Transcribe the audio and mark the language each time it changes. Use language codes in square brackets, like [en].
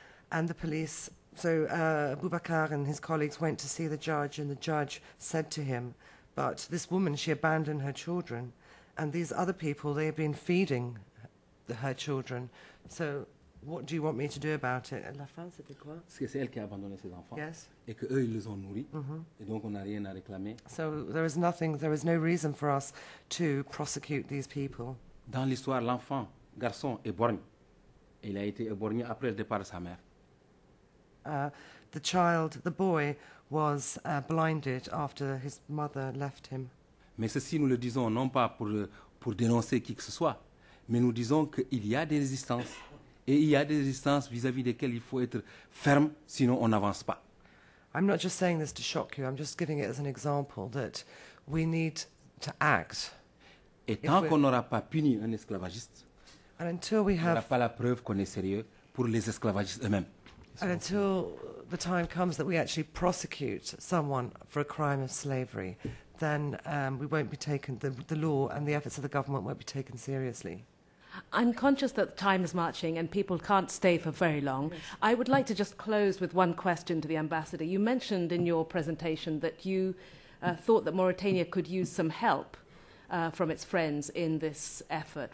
[en] And the police, so Boubacar and his colleagues went to see the judge, and the judge said to him, but this woman, she abandoned her children, and these other people, they have been feeding her children. So what do you want me to do about it? [fr] La fin, c'était quoi? C'est elle qui a abandonné ses enfants. [en] Yes. [fr] Et que eux, ils les ont nourris. Et donc, on n'a rien à réclamer. [en] So there is no reason for us to prosecute these people. [fr] Dans l'histoire, l'enfant, garçon, est borgne. Il a été éborgné après le départ de sa mère. [en] The boy, was blinded after his mother left him. [fr] Mais ceci, nous le disons non pas pour dénoncer qui que ce soit, mais nous disons qu'il y a des résistances. Et il y a des résistances vis-à-vis desquelles il faut être ferme, sinon on n'avance pas. [en] I'm not just saying this to shock you, I'm just giving it as an example that we need to act. [fr] Et tant qu'on n'aura pas puni un esclavagiste, [en] and until we [fr] on n'aura pas la preuve qu'on est sérieux pour les esclavagistes eux-mêmes. [en] And until the time comes that we actually prosecute someone for a crime of slavery, then we won't be taken, the law and the efforts of the government won't be taken seriously. I'm conscious that time is marching and people can't stay for very long. Yes. I would like to just close with one question to the Ambassador. You mentioned in your presentation that you thought that Mauritania could use some help from its friends in this effort.